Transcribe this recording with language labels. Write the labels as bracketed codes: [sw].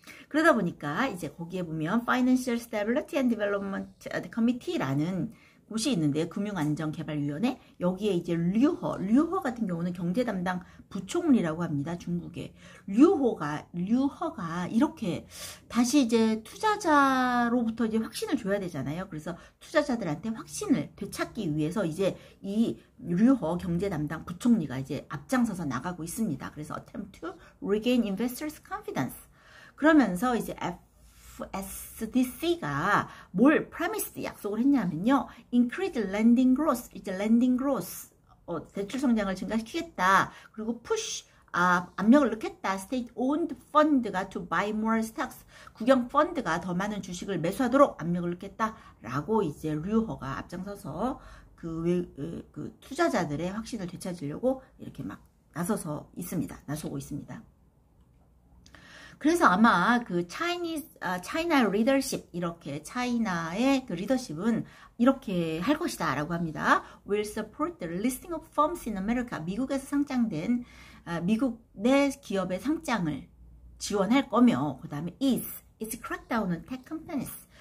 [ko] 그러다 보니까 이제 거기에 보면 Financial Stability and Development Committee라는 곳이 있는데 금융안정개발위원회, 여기에 이제 류허 같은 경우는 경제 담당 부총리라고 합니다. 중국의 류허가 이렇게 다시 이제 투자자로부터 이제 확신을 줘야 되잖아요. 그래서 투자자들한테 확신을 되찾기 위해서 이제 이 류허 경제 담당 부총리가 이제 앞장서서 나가고 있습니다. 그래서 [en] attempt to regain investors' confidence. [ko] 그러면서 이제 FSDC가 뭘 promise 약속을 했냐면요. [en] increase lending growth, [ko] 이제 lending growth, 대출 성장을 증가시키겠다. 그리고 push, 압력을 넣겠다. [en] state owned fund [ko] 가 [en] to buy more stocks, [ko] 국영 펀드가 더 많은 주식을 매수하도록 압력을 넣겠다라고 이제 류허가 앞장서서 그 투자자들의 확신을 되찾으려고 이렇게 막 나서고 있습니다. 그래서 아마 그 차이나 리더십, 이렇게 차이나의 그 리더십은 이렇게 할 것이다 라고 합니다. [en] will support the listing of firms in America. [ko] 미국에서 상장된 미국 내 기업의 상장을 지원할 거며, 그 다음에 [en] is crackdown on tech companies.